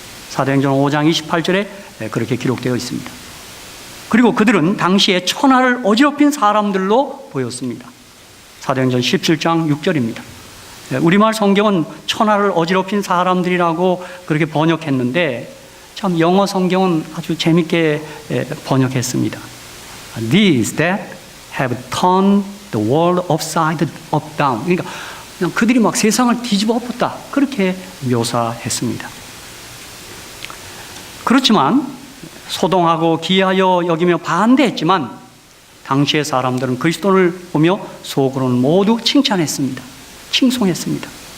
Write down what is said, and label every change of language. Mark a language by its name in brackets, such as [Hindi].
[Korean] 사도행전 5장 28절에 그렇게 기록되어 있습니다. 그리고 그들은 당시에 천하를 어지럽힌 사람들로 보였습니다. 사도행전 17장 6절입니다. 우리말 성경은 천하를 어지럽힌 사람들이라고 그렇게 번역했는데 참 영어 성경은 아주 재밌게 번역했습니다. [English] These that have turned the world upside down. [Korean] 그러니까 그냥 그들이 막 세상을 뒤집어 엎었다. 그렇게 묘사했습니다. 그렇지만 소동하고 기이하여 여기며 반대했지만 당시의 사람들은 그리스도를 보며 속으로는 모두 칭찬했습니다. 칭송했습니다.